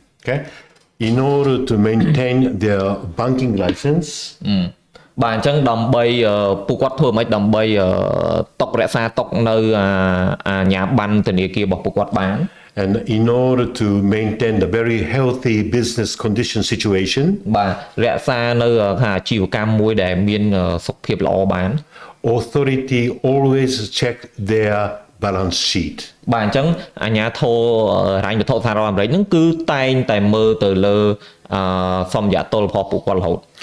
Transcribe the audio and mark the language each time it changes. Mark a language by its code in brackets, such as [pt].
[en] Okay, in order to maintain their banking license. [km] បាទអញ្ចឹងដើម្បីពួកគាត់ធ្វើមិនដើម្បីតុករក្សាតុកនៅអាជ្ញាប័ណ្ណធនាគាររបស់ពួកគាត់បាន [en] And in order to maintain the very healthy business condition situation, [km] បាទរក្សានៅអាជីវកម្មមួយដែលមានសុខភាពល្អបាន [en] authority always check their balance sheet. [km] បាទអញ្ចឹងអាជ្ញាធរហិរញ្ញវត្ថុសហរដ្ឋអាមេរិកហ្នឹងគឺតែងតែមើលទៅលើសម្យាតុលរបស់ពួកគាត់រហូត